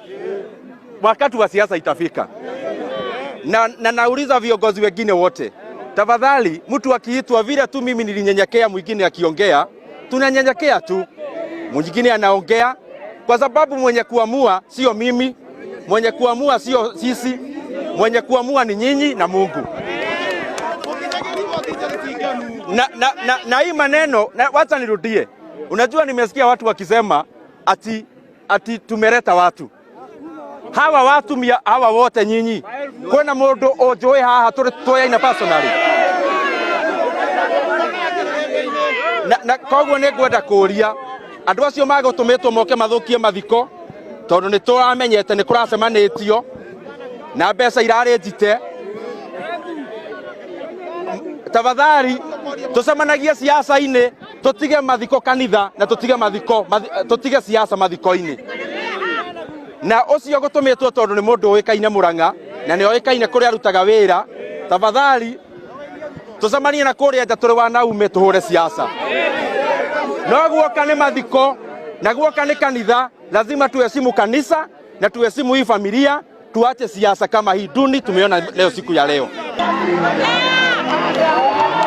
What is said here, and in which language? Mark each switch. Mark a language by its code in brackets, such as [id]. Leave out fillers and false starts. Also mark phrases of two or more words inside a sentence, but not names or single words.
[sw] Wakati wa siasa itafika, na nauliza viongozi wengine wote, tafadhali mtu akiitwa vile tu mimi nilinyenyekea, mwingine akiongea tunanyenyekea tu, mwingine anaongea, kwa sababu mwenye kuamua sio mimi, mwenye kuamua sio sisi, mwenye kuamua ni nyinyi na Mungu. Na hii maneno wacha nirudie. Unajua nimesikia watu wakisema ati tumeleta watu. Hawa watu hawa wote nyinyi. [ki] Kuna mundu ojoe haha turi ina personally. Na koguo nĩ ngwenda kũria andũ acio magũtũmĩtwo moke mathukie mathiko, tondũ nĩ tũramenyete nĩ kũracemanĩtio na mbeca irarĩ njite. Tafadhali tucemanagie siasa-inĩ, tutige mathiko kanitha na tutige siasa mathiko-inĩ. Na ucio gutumitwo tondu ni mundu uikaine Murang'a na ni uikaine kuria arutaga wira, tafadhali tucemanie na kuria nja turi wanaume tuhure siasa. No guoka ni mathiko na guoka ni kanitha, [sw] lazima tuheshimu kanisa na tuheshimu hii familia, tuache siasa kama hii duni tumeona leo siku ya leo.